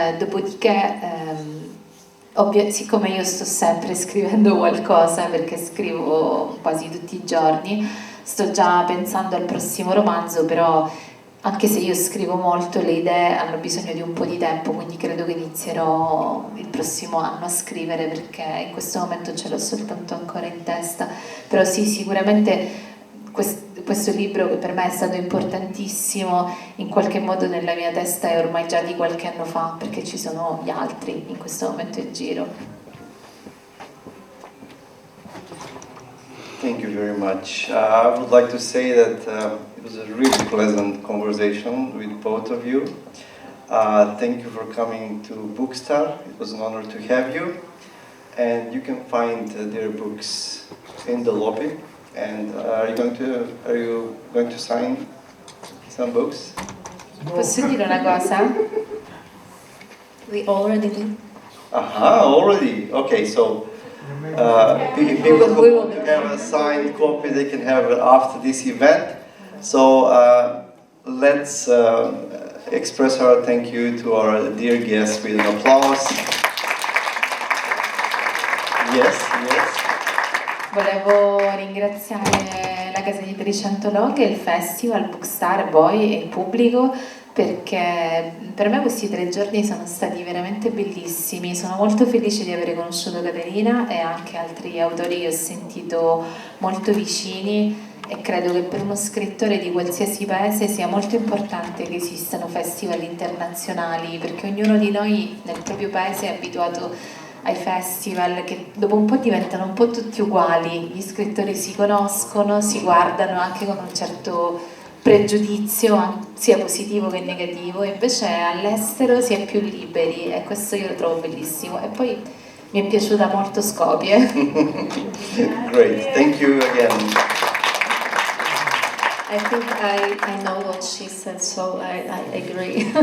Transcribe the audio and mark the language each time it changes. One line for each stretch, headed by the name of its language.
Italian: Dopodiché siccome io sto sempre scrivendo qualcosa, perché scrivo quasi tutti i giorni, sto già pensando al prossimo romanzo, però anche se io scrivo molto, le idee hanno bisogno di un po' di tempo, quindi credo che inizierò il prossimo anno a scrivere, perché in questo momento ce l'ho soltanto ancora in testa. Però sì, sicuramente questo libro, che per me è stato importantissimo, in qualche modo nella mia testa è ormai già di qualche anno fa, perché ci sono gli altri in questo momento in giro.
English: Thank you very much. I would like to say that it was a really pleasant conversation with both of you. Thank you for coming to BookStar. It was an honor to have you. and you can find their books in the lobby. And are you going to sign some books?
Italian: Posso dire una cosa?
English: We already did. Aha, already. Okay, so people who want to have a signed copy, they can have it after this event. So let's express our thank you to our dear guests with an applause. Yes, yes.
Italian: Volevo ringraziare la casa editrice Antologhe, il festival, BookStar, voi e il pubblico, perché per me questi 3 giorni sono stati veramente bellissimi. Sono molto felice di aver conosciuto Caterina e anche altri autori che ho sentito molto vicini, e credo che per uno scrittore di qualsiasi paese sia molto importante che esistano festival internazionali, perché ognuno di noi nel proprio paese è abituato ai festival che dopo un po' diventano un po' tutti uguali, gli scrittori si conoscono, si guardano anche con un certo pregiudizio sia positivo che negativo, invece all'estero si è più liberi e questo io lo trovo bellissimo. E poi mi è piaciuta molto Skopje.
English: Great, thank you again. I think I know what she said, so I agree.